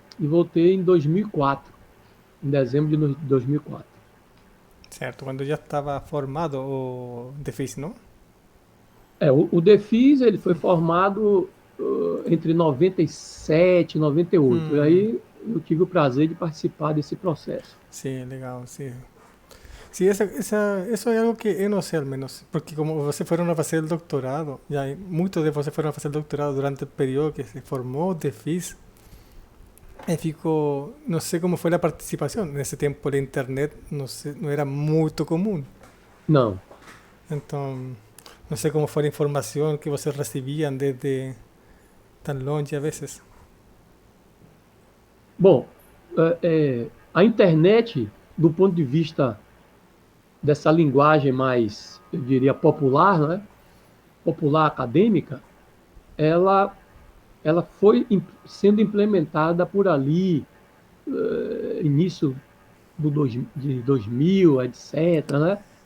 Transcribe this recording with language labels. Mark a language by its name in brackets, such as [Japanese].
[Portuguese] E voltei em 2004, em dezembro de 2004. Certo, quando já estava formado o DEFIS, não? O DEFIS, ele foi formado entre 97 e 98. E Hum, aí eu tive o prazer de participar desse processo. sim, legal, sim. [Spanish] Sí, eso es algo que yo no sé al menos, porque como você fueron a hacer el doctorado, ya muchos de vocês fueron a hacer el doctorado durante el periodo que se formó de FIS, y fico, no sé cómo fue la participación, en ese tiempo la internet no, sé, no era muy común, [Portuguese] Não. [Spanish] entonces no sé cómo fue la información que vocês recibían desde tan longe a veces. [Portuguese] Bom, a internet, do ponto de vista dessa linguagem mais, eu diria, popular, né? Popular acadêmica, ela, ela foi sendo implementada por ali, início de 2000, etc., né?